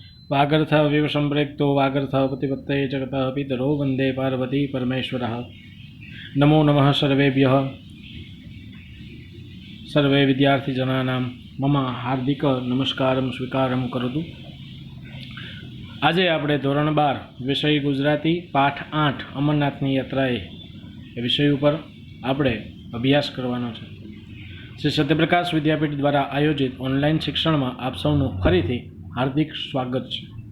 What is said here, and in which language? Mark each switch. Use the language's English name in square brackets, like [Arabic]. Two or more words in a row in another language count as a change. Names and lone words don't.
[Sanskrit] वागर्थ विव संप्रेक्तो वागर्थ प्रतिपत्तये जगतः पितरो वंदे पार्वती परमेश्वरः। नमो नमः सर्वेभ्यः सर्वे विद्यार्थीजनानां मम हार्दिक नमस्कारं स्वीकारं करोतु। [Gujarati] આજે આપણે ધોરણ 12 વિષય ગુજરાતી પાઠ 8 અમરનાથની યાત્રાએ એ વિષય ઉપર આપણે અભ્યાસ કરવાનો છે। શ્રી સત્યપ્રકાશ વિદ્યાપીઠ દ્વારા આયોજિત ઓનલાઈન શિક્ષણમાં આપ સૌનું ફરીથી હાર્દિક સ્વાગત છે।